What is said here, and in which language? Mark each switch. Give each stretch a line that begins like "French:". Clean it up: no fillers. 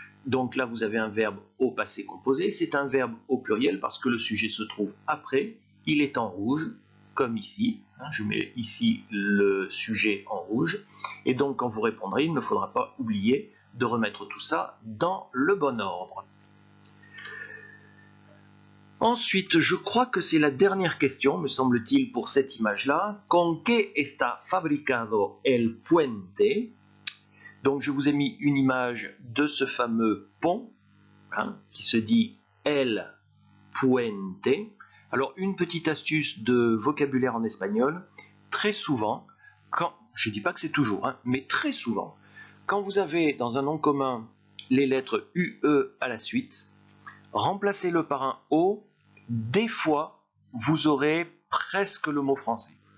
French: Donc là vous avez un verbe au passé composé, c'est un verbe au pluriel parce que le sujet se trouve après, il est en rouge, comme ici, je mets ici le sujet en rouge, et donc quand vous répondrez, il ne faudra pas oublier de remettre tout ça dans le bon ordre. Ensuite, je crois que c'est la dernière question, me semble-t-il, pour cette image-là.
Spanish: Con qué está fabricado el puente?
French: Donc je vous ai mis une image de ce fameux pont, qui se dit el puente. Alors, une petite astuce de vocabulaire en espagnol, très souvent, je ne dis pas que c'est toujours, mais très souvent, quand vous avez dans un nom commun les lettres UE à la suite, remplacez-le par un O, des fois, vous aurez presque le mot français.